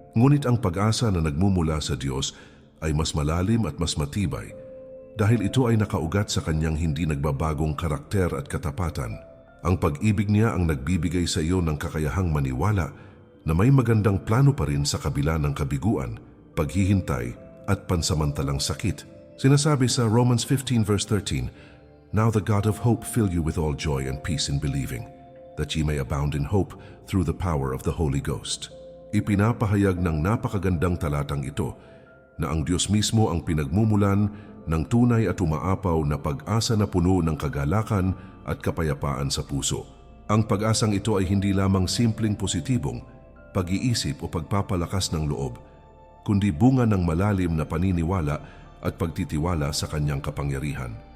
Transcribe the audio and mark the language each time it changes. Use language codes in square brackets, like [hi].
[tl] Ngunit ang pag-asa na nagmumula sa Diyos ay mas malalim at mas matibay dahil ito ay nakaugat sa kanyang hindi nagbabagong karakter at katapatan. Ang pag-ibig niya ang nagbibigay sa iyo ng kakayahang maniwala na may magandang plano pa rin sa kabila ng kabiguan, paghihintay at pansamantalang sakit. [en] Sinasabi sa Romans 15 verse 13, "Now the God of hope fill you with all joy and peace in believing, that ye may abound in hope through the power of the Holy Ghost." [tl] Ipinapahayag ng napakagandang talatang ito na ang Diyos mismo ang pinagmumulan ng tunay at umaapaw na pag-asa na puno ng kagalakan at kapayapaan sa puso. Ang pag-asang ito ay hindi lamang simpleng positibong pag-iisip o pagpapalakas ng loob, kundi bunga ng malalim na paniniwala at pagtitiwala sa kanyang kapangyarihan.